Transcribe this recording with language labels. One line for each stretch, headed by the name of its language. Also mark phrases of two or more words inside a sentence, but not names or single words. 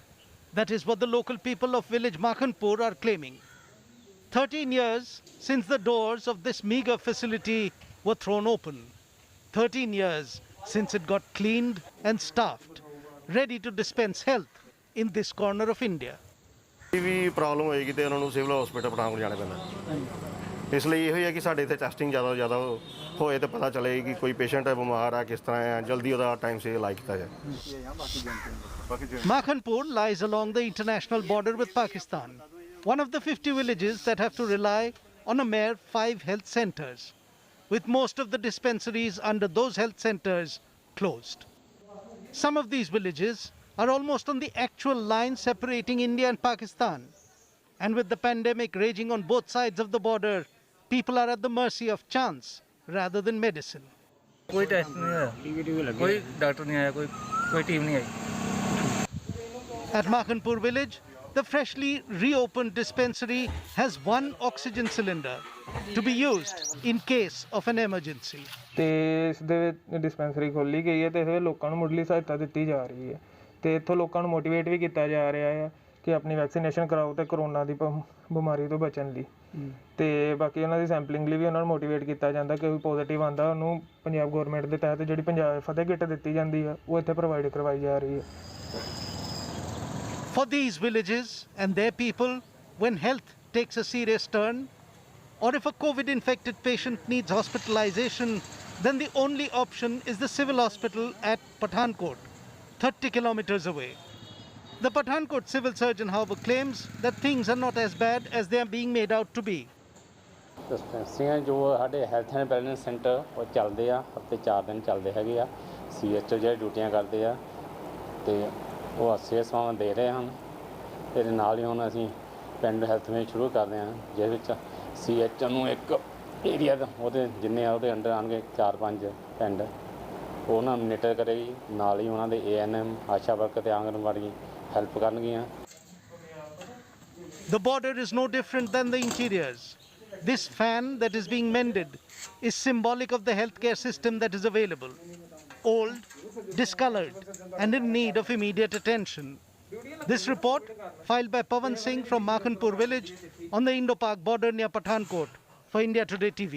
English: That is what the local people of village Makhanpur are claiming. 13 years since the doors of this meager facility were thrown open. 13 years since it got cleaned and staffed, ready to dispense health in this corner of India.
Punjabi: ਵੀ ਪ੍ਰੋਬਲਮ ਹੋਏਗੀ ਤੇ ਉਹਨਾਂ ਨੂੰ
English: civil hospital
Punjabi: ਪਠਾਨਕੋਟ ਜਾਣਾ ਪੈਂਦਾ ਇਸ ਲਈ ਇਹੋ ਹੀ ਹੈ ਕਿ ਸਾਡੇ ਇੱਥੇ ਟੈਸਟਿੰਗ ਜ਼ਿਆਦਾ ਹੋਏ ਤੇ ਪਤਾ ਚੱਲੇ ਕਿ ਕੋਈ ਪੇਸ਼ੈਂਟ ਹੈ ਬਿਮਾਰ ਆ ਕਿਸ ਤਰ੍ਹਾਂ ਹੈ ਜਲਦੀ ਉਹਦਾ ਟਾਈਮ ਸੇ ਇਲਾਜ ਕੀਤਾ ਜਾਏ
English: Makhanpur lies along the international border with Pakistan, one of the 50 villages that have to rely on a mere 5 health centers, with most of the dispensaries under those health centers closed. Some of these villages are almost on the actual line separating India and Pakistan. And with the pandemic raging on both sides of the border, people are at the mercy of chance rather than medicine.
Hindi: कोई टेस्ट नहीं आया कोई डॉक्टर नहीं आया कोई टीम नहीं आई
English: At Makhanpur village, the freshly reopened dispensary has one oxygen cylinder to be used in case of an emergency.
Punjabi: ਤੇ ਇਸ ਦੇ ਵਿੱਚ ਡਿਸਪੈਂਸਰੀ ਖੋਲ੍ਹੀ ਗਈ ਹੈ ਤੇ ਇਹਦੇ ਲੋਕਾਂ ਨੂੰ ਮੁੱਢਲੀ ਸਹਾਇਤਾ ਦਿੱਤੀ ਜਾ ਰਹੀ ਹੈ ਤੇ ਇੱਥੋਂ ਲੋਕਾਂ ਨੂੰ ਮੋਟੀਵੇਟ ਵੀ ਕੀਤਾ ਜਾ ਰਿਹਾ ਹੈ ਕਿ ਆਪਣੀ ਵੈਕਸੀਨੇਸ਼ਨ ਕਰਾਓ ਤੇ ਕਰੋਨਾ ਦੀ ਬਿਮਾਰੀ ਤੋਂ ਬਚਣ ਲਈ ਤੇ ਬਾਕੀ ਉਹਨਾਂ ਦੀ ਸੈਂਪਲਿੰਗ ਲਈ ਵੀ ਉਹਨਾਂ ਨੂੰ ਮੋਟੀਵੇਟ ਕੀਤਾ ਜਾਂਦਾ ਕਿ ਕੋਈ ਪੋਜ਼ਿਟਿਵ ਆਉਂਦਾ ਉਹਨੂੰ ਪੰਜਾਬ ਗਵਰਨਮੈਂਟ ਦੇ ਤਹਿਤ ਜਿਹੜੀ ਪੰਜਾਬ ਫਤਿਹ ਕਿੱਟ ਦਿੱਤੀ ਜਾਂਦੀ ਹੈ ਉਹ ਇੱਥੇ ਪ੍ਰੋਵਾਈਡ ਕਰਵਾਈ ਜਾ ਰਹੀ ਹੈ
English: For these villages and their people, when health takes a serious turn, or if a COVID-infected patient needs hospitalization, then the only option is the civil hospital at Pathankot, 30 kilometers away. The Pathankot civil surgeon, however, claims that things are not as bad as they are being made out to be.
Punjabi: ਡਿਸਪੈਂਸਰੀਆਂ ਜੋ ਸਾਡੇ
English: health and wellness centre
Punjabi: ਉਹ ਚੱਲਦੇ ਆ ਹਫ਼ਤੇ 4 ਦਿਨ ਚੱਲਦੇ ਹੈਗੇ ਆ CHO ਜਿਹੜੇ ਡਿਊਟੀਆਂ ਕਰਦੇ ਆ ਤੇ ਉਹ ਸੇਵਾਵਾਂ ਦੇ ਰਹੇ ਹਨ ਤੇ ਨਾਲ ਹੀ ਹੁਣ ਅਸੀਂ ਪਿੰਡ ਹੈਲਥ ਵਿੱਚ ਸ਼ੁਰੂ ਕਰਦੇ ਹਾਂ ਜਿਸ ਵਿੱਚ CHO ਨੂੰ ਇੱਕ ਏਰੀਆ ਦਾ ਉਹਦੇ ਜਿੰਨੇ ਆ ਉਹਦੇ ਅੰਡਰ ਆਉਣਗੇ 4-5 ਪਿੰਡ ਉਹਨਾਂ ਨੂੰ ਮੋਨੀਟਰ ਕਰੇਗੀ ਨਾਲ ਹੀ ਉਹਨਾਂ ਦੇ ANM ਆਸ਼ਾ ਵਰਕਰ ਤੇ ਆਂਗਨਵਾੜੀ ਹੈਲਪ ਕਰਨਗੀਆਂ
English: The border is no different than the interiors. This fan that is being mended is symbolic of the healthcare system that is available. Old, discolored, and in need of immediate attention. This report, filed by Pawan Singh from Makhanpur village on the Indo-Pak border near Pathankot, for India Today TV.